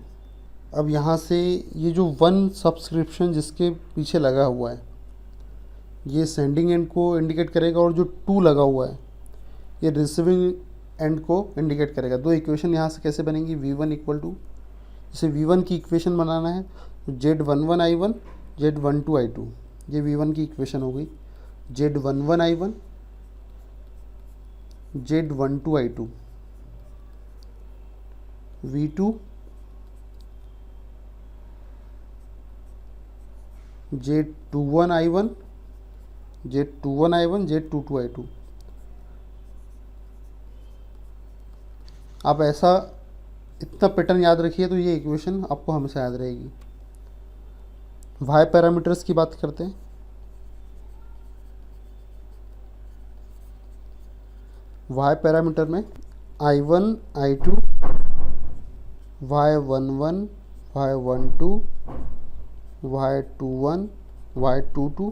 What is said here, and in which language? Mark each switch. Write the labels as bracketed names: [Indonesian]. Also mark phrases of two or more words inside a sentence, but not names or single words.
[Hindi] अब यहाँ से ये जो 1 सब्सक्रिप्शन जिसके पीछे लगा हुआ है ये [English] sending end [Hindi] को इंडिकेट करेगा और जो 2 लगा हुआ है ये [English] receiving end [Hindi] को इंडिकेट करेगा। दो इक्वेशन यहाँ से कैसे बनेंगी, V1 [English] equal to, [Hindi] जैसे V1 की इक्वेशन बनाना है तो Z11 I1 Z12 I2, ये V1 की इक्वेशन हो गई। Z11 I1 Z12 I2, V2 Z21 I1, Z21 I1, Z22 I2। आप ऐसा इतना पैटर्न याद रखिए तो ये इक्वेशन आपको हमेशा याद रहेगी। [English] Y parameters [Hindi] की बात करते हैं। [English] Y parameter [Hindi] में I1 I2 Y11 Y12 Y21 Y22।